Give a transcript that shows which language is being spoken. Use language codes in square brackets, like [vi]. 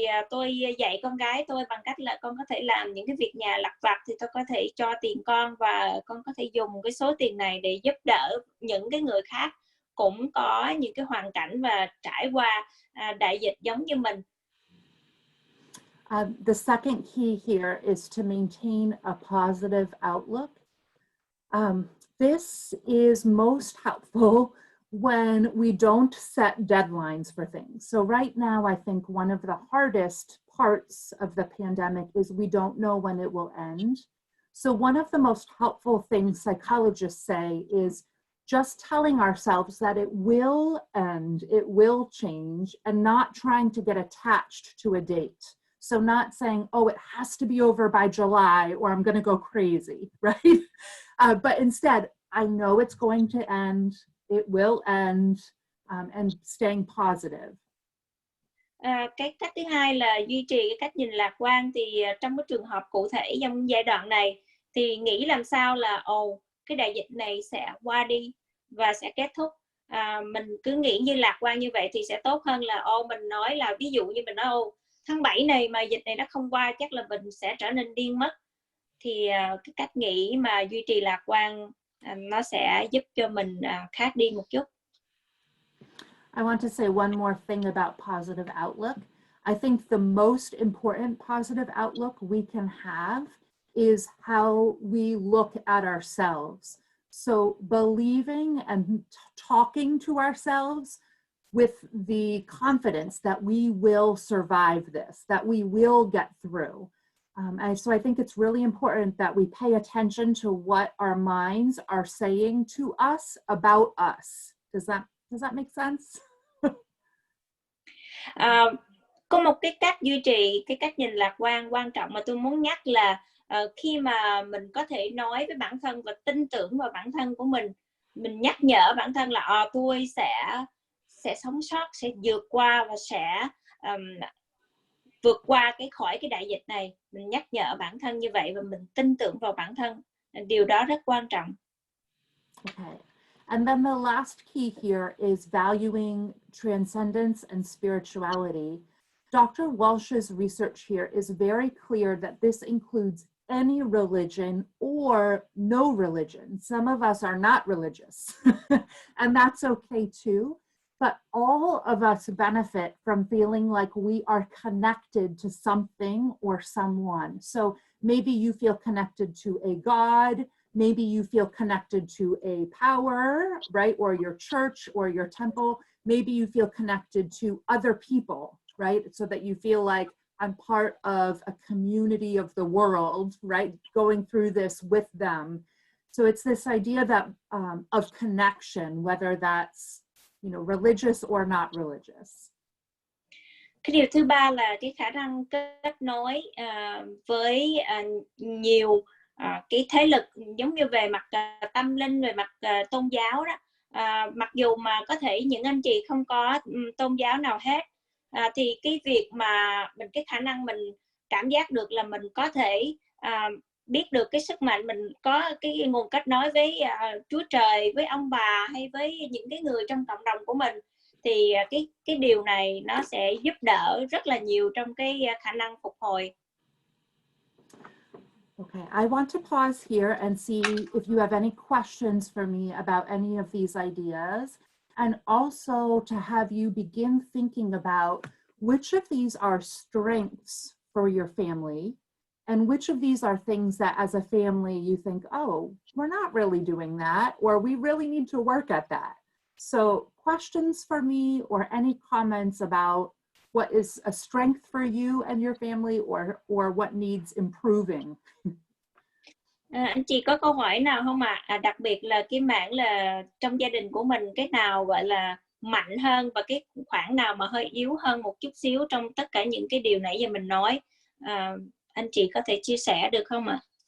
[vi] Tôi dạy con gái tôi bằng cách là con có thể làm những cái việc nhà lặt vặt thì tôi có thể cho tiền con, và con có thể dùng cái số tiền này để giúp đỡ những cái người khác cũng có những cái hoàn cảnh và trải qua đại dịch giống như mình. [en] The second key here is to maintain a positive outlook. This is most helpful when we don't set deadlines for things. So right now, I think one of the hardest parts of the pandemic is we don't know when it will end. So one of the most helpful things psychologists say is just telling ourselves that it will end, it will change, and not trying to get attached to a date. So not saying, oh, it has to be over by July or I'm going to go crazy, right? But instead, I know it's going to end, it will end, and staying positive. [vi] Cái cách thứ hai là duy trì cái cách nhìn lạc quan. Thì trong cái trường hợp cụ thể trong giai đoạn này thì nghĩ làm sao là cái đại dịch này sẽ qua đi và sẽ kết thúc. Mình cứ nghĩ như lạc quan như vậy thì sẽ tốt hơn là mình nói là, ví dụ như mình nói tháng 7 này mà dịch này nó không qua chắc là mình sẽ trở nên điên mất. Thì cái cách nghĩ mà duy trì lạc quan nó sẽ giúp cho mình khác đi một chút. [en] I want to say one more thing about positive outlook. I think the most important positive outlook we can have is how we look at ourselves. So believing and talking to ourselves with the confidence that we will survive this, that we will get through. So I think it's really important that we pay attention to what our minds are saying to us about us. Does that make sense? [vi] Có một cái cách duy trì cái cách nhìn lạc quan quan trọng mà tôi muốn nhắc là khi mà mình có thể nói với bản thân và tin tưởng vào bản thân của mình nhắc nhở bản thân là tôi sẽ sống sót, sẽ vượt qua và sẽ vượt qua khỏi cái đại dịch này. Mình nhắc nhở bản thân như vậy và mình tin tưởng vào bản thân. Điều đó rất quan trọng. [en] Okay. And then the last key here is valuing transcendence and spirituality. Dr. Welsh's research here is very clear that this includes any religion or no religion. Some of us are not religious, and that's okay too. But all of us benefit from feeling like we are connected to something or someone. So maybe you feel connected to a God, maybe you feel connected to a power, right? Or your church or your temple. Maybe you feel connected to other people, right? So that you feel like I'm part of a community of the world, right? Going through this with them. So it's this idea that of connection, whether that's religious or not religious. [vi] Cái điều thứ ba là cái khả năng kết nối với nhiều cái thế lực, giống như về mặt tâm linh, về mặt tôn giáo đó. Mặc dù mà có thể những anh chị không có tôn giáo nào hết, thì cái việc mà cái khả năng mình cảm giác được là mình có thể biết được cái sức mạnh, mình có cái nguồn kết nối với Chúa Trời, với ông bà hay với những cái người trong cộng đồng của mình, thì cái điều này nó sẽ giúp đỡ rất là nhiều trong cái khả năng phục hồi. [en] Okay, I want to pause here and see if you have any questions for me about any of these ideas, and also to have you begin thinking about which of these are strengths for your family and which of these are things that as a family you think, oh, we're not really doing that, or we really need to work at that. So questions for me or any comments about what is a strength for you and your family or what needs improving? [vi] Anh chị có câu hỏi nào không ạ? Đặc biệt là cái mảng là trong gia đình của mình, cái nào gọi là mạnh hơn và cái khoảng nào mà hơi yếu hơn một chút xíu trong tất cả những cái điều nãy giờ mình nói. Anh chị có thể chia sẻ được không ạ?